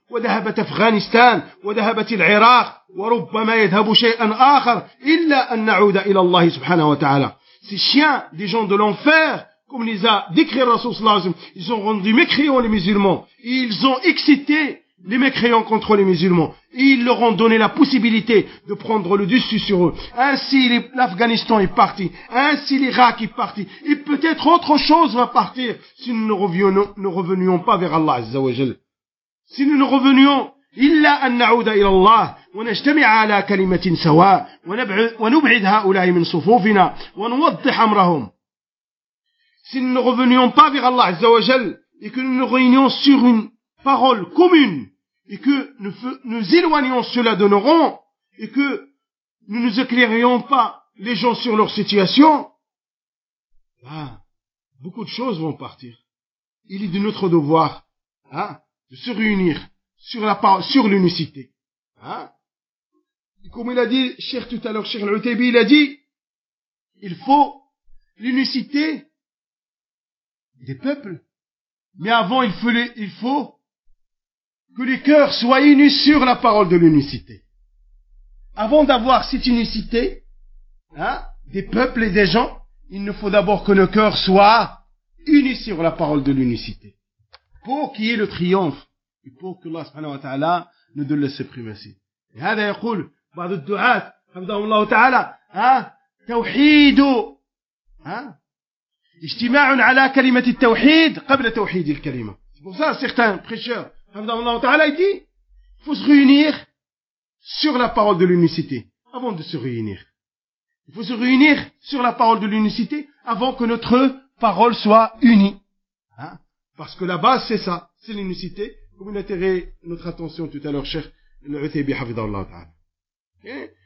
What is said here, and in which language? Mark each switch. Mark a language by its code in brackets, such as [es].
[ar] وذهبت أفغانستان وذهبت العراق وربما يذهب شيئا آخر إلا أن نعود إلى الله سبحانه وتعالى. [fr] Ces chiens des gens de l'enfer, comme les a décrit Rasoul Sallallahu Alaihi Wasallam, ils ont rendu mécréants les musulmans. Ils ont excité les mécréants contre les musulmans. Ils leur ont donné la possibilité de prendre le dessus sur eux. Ainsi l'Afghanistan est parti. Ainsi l'Irak est parti. Et peut-être autre chose va partir si nous ne revenions pas vers Allah Azza wa Jalla. Si nous ne revenions, [ar] إلا أن نعود إلى الله ونجتمع على كلمة سواء ونبعد هؤلاء من صفوفنا ونوضح أمرهم. [fr] Si nous ne revenions pas vers Allah Azza wa Jal et que nous nous réunions sur une parole commune et que nous éloignions cela de nos rangs et que nous ne nous éclairions pas les gens sur leur situation, là, beaucoup de choses vont partir. Il est de notre devoir, hein, de se réunir sur la parole, sur l'unicité. Hein? Comme il a dit, cher tout à l'heure, cher Al-Utaybi, il a dit, il faut l'unicité des peuples. Mais avant, il faut que les cœurs soient unis sur la parole de l'unicité. Avant d'avoir cette unicité, hein, des peuples et des gens, il nous faut d'abord que nos cœurs soient unis sur la parole de l'unicité. Pour qu'il y ait le triomphe. Et pour que Allah subhanahu wa ta'ala nous donne la suprématie. [ar] Et هذا يقول بعض الدعاة حفظه الله تعالى توحيد اجتماع على كلمة التوحيد قبل توحيد الكلمة. [fr] C'est pour ça certains prêcheurs [ar] حفظه الله تعالى [fr] il dit faut se réunir sur la parole de l'unicité avant de se réunir. Il faut se réunir sur la parole de l'unicité avant que notre parole soit unie. Hein? Parce que la base c'est ça, c'est l'unicité. Comme il a attiré notre attention tout à l'heure, cher Al-Utaybi Hafidhahullah Ta'ala.